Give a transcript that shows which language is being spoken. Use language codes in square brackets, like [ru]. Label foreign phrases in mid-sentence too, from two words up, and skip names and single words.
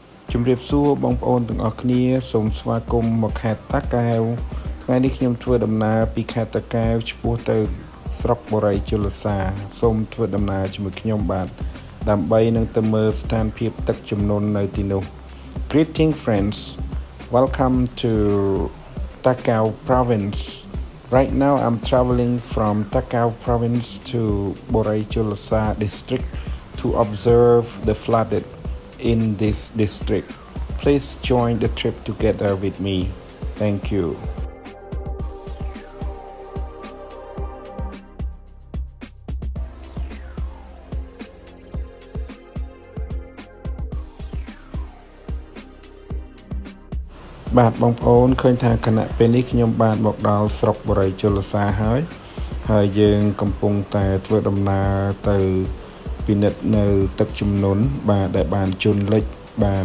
[km] ជំរាបសួរបងប្អូនទាំងអស់គ្នាសូមស្វាគមន៍មកខេត្តតាកែវថ្ងៃនេះខ្ញុំធ្វើដំណើរពីខេត្តតាកែវឆ្ពោះទៅស្រុកបូរីជលសាសូមធ្វើដំណើរជាមួយខ្ញុំបាទដើម្បីនឹងទៅមើលស្ថានភាពទឹកជំនន់នៅទីនោះ [en] Greeting friends, welcome to Takeo province. Right now I'm traveling from Takeo province to Borei Chuolsa district to observe the flooded in this district. Please join the trip together with me. Thank you. [km] បាទបងប្អូនឃើញថាគណៈពេលនេះខ្ញុំបានមកដល់ស្រុកបូរីជលសាហើយយើងកំពុងតែធ្វើដំណើរទៅពិនិត្យនៅទឹកជំនន់បាទដែលបានជន់លិចបាន